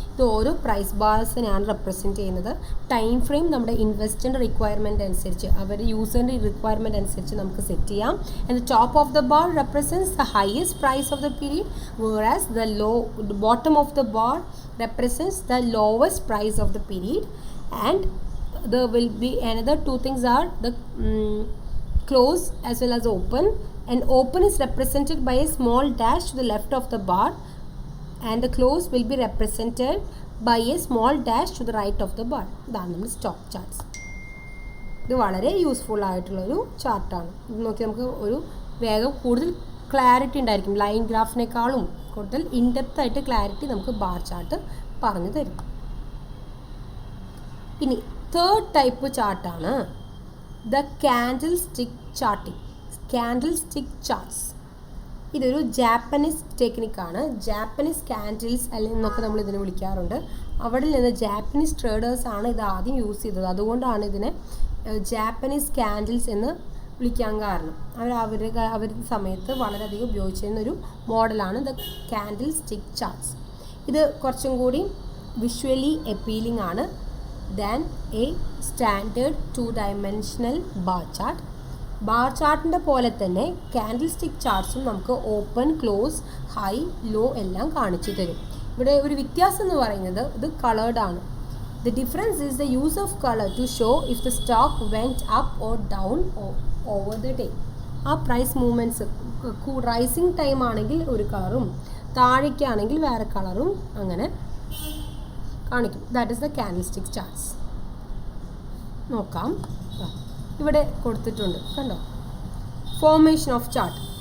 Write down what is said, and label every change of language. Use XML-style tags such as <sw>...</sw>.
<ml>ഇത് ഓരോ price ബാർസിനെയാണ് represent ചെയ്യുന്നത്. ടൈം ഫ്രെയിം നമ്മുടെ ഇൻവെസ്റ്ററിൻ്റെ റിക്വയർമെൻറ്റ് അനുസരിച്ച്, അവരുടെ യൂസറിൻ്റെ റിക്വയർമെൻറ്റ് അനുസരിച്ച് നമുക്ക് സെറ്റ് ചെയ്യാം.</ml> <en>And the top of the bar represents the highest price of the period, whereas the bottom of the bar represents the lowest price of the period. And there will be another two things are the close as well as open. And open is represented by a small dash to the left of the bar, and the close will be represented by a small dash to the right of the bar.</en> <ml>ഇതാണ് നമ്മൾ stock charts. ഇത് വളരെ useful ആയിട്ടുള്ളൊരു ചാർട്ടാണ്. ഇത് നോക്കി നമുക്ക് ഒരു വേഗം കൂടുതൽ ക്ലാരിറ്റി ഉണ്ടായിരിക്കും. ലൈൻ ഗ്രാഫിനേക്കാളും കൂടുതൽ ഇൻഡെപ്ത് ആയിട്ട് ക്ലാരിറ്റി നമുക്ക് ബാർ ചാർട്ട് പറഞ്ഞു തരും. ഇനി third type ചാർട്ടാണ് the candle stick charting. Candle stick charts ഇതൊരു ജാപ്പനീസ് ടെക്നിക്കാണ്. ജാപ്പനീസ് കാൻഡിൽസ് എന്നൊക്കെ നമ്മൾ ഇതിനെ വിളിക്കാറുണ്ട്. അവിടെ നിന്ന് ജാപ്പനീസ് ട്രേഡേഴ്സാണ് ഇത് ആദ്യം യൂസ് ചെയ്തത്. അതുകൊണ്ടാണ് ഇതിനെ ജാപ്പനീസ് കാൻഡിൽസ് എന്ന് വിളിക്കാൻ കാരണം. അവരുടെ സമയത്ത് വളരെയധികം ഉപയോഗിച്ചിരുന്നൊരു മോഡലാണ് ദ കാൻഡിൽ സ്റ്റിക്ക് ചാർട്ട്സ്. ഇത് കുറച്ചും കൂടി വിഷ്വലി അപ്പീലിംഗ് ആണ്</ml> <en>Than a standard 2-dimensional bar chart.</en> <ml>Bar ചാർട്ടിൻ്റെ പോലെ തന്നെ കാൻഡിൽ സ്റ്റിക്ക് ചാർട്ട്സും നമുക്ക് ഓപ്പൺ, ക്ലോസ്, ഹൈ, ലോ എല്ലാം കാണിച്ചു തരും. ഇവിടെ ഒരു വ്യത്യാസം എന്ന് പറയുന്നത് ഇത് കളേർഡ് ആണ്.</ml> <en>The difference is the use of color to show if the stock went up or down over the day.</en> <ml>ആ പ്രൈസ് മൂവ്മെൻറ്റ്സ് റൈസിങ് ടൈം ആണെങ്കിൽ ഒരു കളറും താഴേക്കാണെങ്കിൽ വേറെ കളറും അങ്ങനെ കാണിക്കും.</ml> <en>That is the candlestick charts.</en> <ml>നോക്കാം, ഇവിടെ കൊടുത്തിട്ടുണ്ട് കണ്ടോ,</ml> <en>Formation of chart.</en>